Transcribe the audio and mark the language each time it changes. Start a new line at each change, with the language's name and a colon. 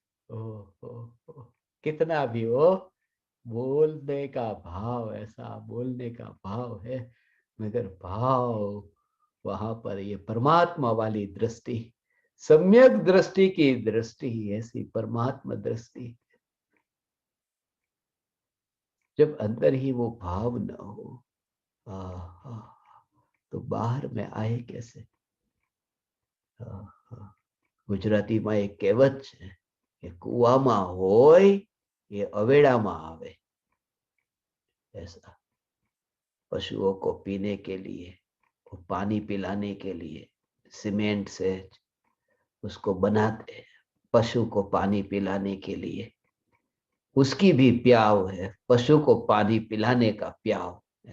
Hindi: ओ, ओ, कितना भी हो, बोलने का भाव, ऐसा बोलने का भाव है, मगर भाव वहां पर ये परमात्मा वाली दृष्टि, सम्यक दृष्टि की दृष्टि, ऐसी परमात्मा दृष्टि, जब अंदर ही वो भाव न हो, तो बाहर में आए कैसे।
Gujarati: ગુજરાતીમાં એક કહેવત છે કે કુવામાં હોય એ અવેડામાં આવે।
Hindi: ऐसा पशुओं को पीने के लिए, पानी पिलाने के लिए सीमेंट से उसको बनाते हैं, पशु को पानी पिलाने के लिए, उसकी भी प्याव है, पशु को पानी पिलाने का प्याव।